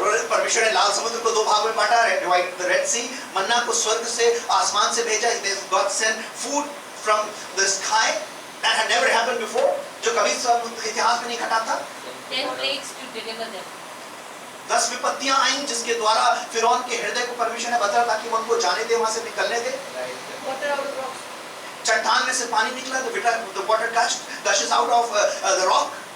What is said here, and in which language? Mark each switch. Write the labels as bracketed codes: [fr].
[hi] परमेश्वर ने लाल समुद्र को दो भागों में बांटा, [en] divide the Red Sea. [hi] मन्ना को स्वर्ग से आसमान से भेजा. [en] God sent food from the sky that had never happened before, [hi] जो कभी इतिहास में नहीं घटा था. [en] 10 plagues to deliver them. [hi] 10 विपत्तियां आई जिसके द्वारा फिरौन के हृदय को परमेश्वर ने बदला ताकि वो उनको जाने दे, वहां से निकलने दे. [en] Water out of rocks. [hi] चट्टान में से पानी निकला, [en] the water gushes out of the rock.